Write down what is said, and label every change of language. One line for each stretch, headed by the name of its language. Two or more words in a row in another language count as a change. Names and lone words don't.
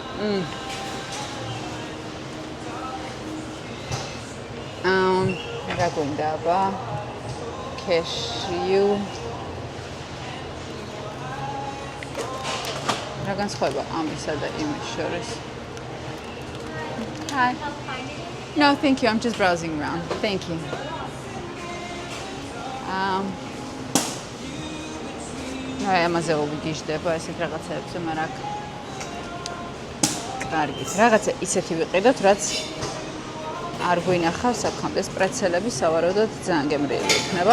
Georgian: რა გვინდა აბა? Cashew. რა განსხვავება ამისა და იმის შორის?
English: Hi. No, thank you. I'm just browsing around. Thank you.
Georgian: აი ამაზე ვიგიჟდება ესეთ რაღაცებზე, მაგრამ კარგი. რაღაცა ისეთი ვიყიდოთ, რაც არ გვინახავს აქამდე სპრეცელები, სავარაუდოდ ძალიან გემრიელი იქნება.